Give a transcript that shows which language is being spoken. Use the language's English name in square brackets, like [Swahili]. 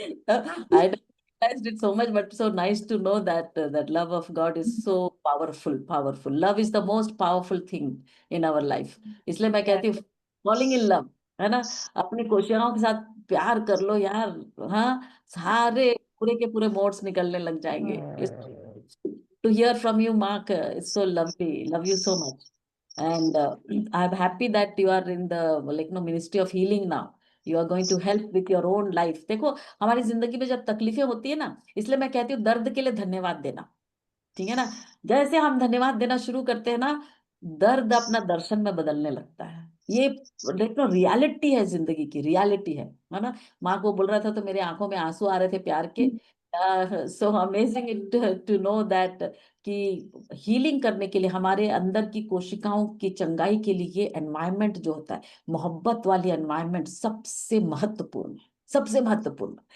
[English] I don't realized it so much, but so nice to know that that love of God is so powerful, powerful. Love is the most powerful thing in our life. [Hindi] इसलिए मैं कहती हूँ [English] falling in love, [Hindi] है ना, अपनी कोशिकाओं के साथ प्यार कर लो यार। हाँ, सारे पूरे के पूरे मोड्स निकलने लग जाएंगे। [English] To hear from you, Mark, it's so lovely. Love you so much. And I'm happy that you are in the ministry of healing now. You are going to help with your own life. [Hindi] देखो, हमारी जिंदगी में जब तकलीफें होती है ना, इसलिए मैं कहती हूँ दर्द के लिए धन्यवाद देना। ठीक है ना, जैसे हम धन्यवाद देना शुरू करते हैं ना, दर्द अपना दर्शन में बदलने लगता है। ये देखो रियलिटी है, जिंदगी की रियलिटी है ना। माँ को बोल रहा था तो मेरे आंखों में आंसू आ रहे थे प्यार के। [English] so amazing it to know that [Hindi] कि हीलिंग करने के लिए हमारे अंदर की कोशिकाओं की चंगाई के लिए ये एनवायरनमेंट जो होता है, मोहब्बत वाली एनवायरनमेंट सबसे महत्वपूर्ण है, सबसे महत्वपूर्ण।